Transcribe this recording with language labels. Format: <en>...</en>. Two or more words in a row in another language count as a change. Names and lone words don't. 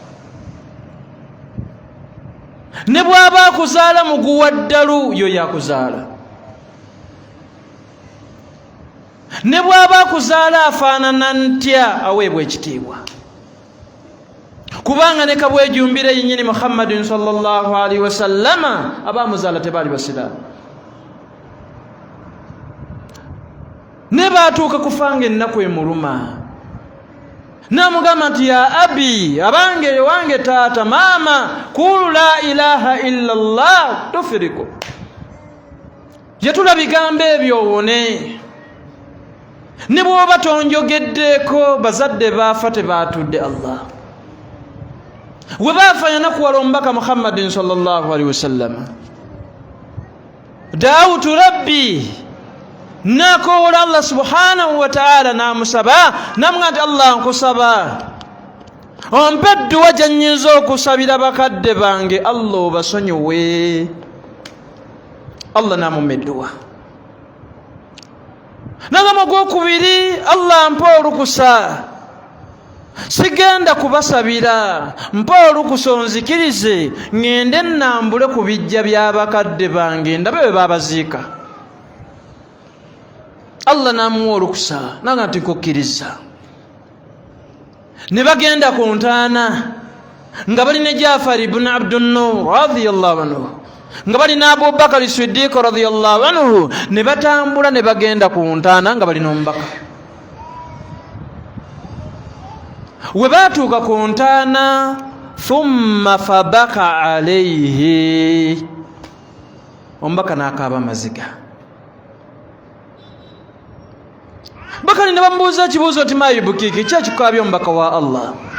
<lg>Ne bw'aba akuzaala muguwa ddalu y'oyo akuzaala. Ne bw'aba akuzaala afaanana ntya aweebwa ekitiibwa. Kubanga ne kabwejumbire yennyini</lg> <ar>محمدٍ صلى الله عليه وسلم</ar> <lg>abaamuzaala tebaali basiraamu. Ne baatuuka kufanga ennaku emuluma, n'amugamba nti</lg> <ar>يا أبي,</ar> <lg>abange wange taata, maama,</lg> <ar>قولوا لا إله إلا الله تفلحوا.</ar> <lg>Yatula bigambo ebyo owone. Ne bw'oba tonjogeddeeko bazadde baafa tebaatudde Allah. We baafa yanakuwala omubaka</lg> <ar>محمدٍ صلى الله عليه وسلم.</ar> <lg>Daawutu rabbi, nakoola Allah</lg> <ar>سبحانه وتعالى</ar> <lg>n'amusaba, n'amugamba nti Allah nkusaba ompe edduwa gye nnyinza okusabira bakadde bange Allah obasonyiwe. Allah n'amumma edduwa. N'agamba gwokubiri, Allah mpa olukusa, sigenda kubasabira, mpa olukusa onzikirize ngende nnambule ku bijja by'abakadde bange ndabe bwe baabaziika. Allah n'amuwa olukusa n'agamba nti nkukkiriza. Ne bagenda ku ntaana nga bali ne Jaafar ibn Abdun-Nur</lg> <ar>رضي الله عنه,</ar> <lg>nga bali ne Abubakar Siddiq</lg> <ar>رضي الله عنه,</ar> <lg>ne batambula ne bagenda ku ntaana nga bali n'omubaka. We baatuuka ku ntaana,</lg> <ar>ثم فبكى عليه,</ar> <lg>omubaka n'akaaba amaziga. Bakali ne bamubuuza ekibuuzo nti mayibukiki, ki ekikukaabya omubaka wa Allah?</lg>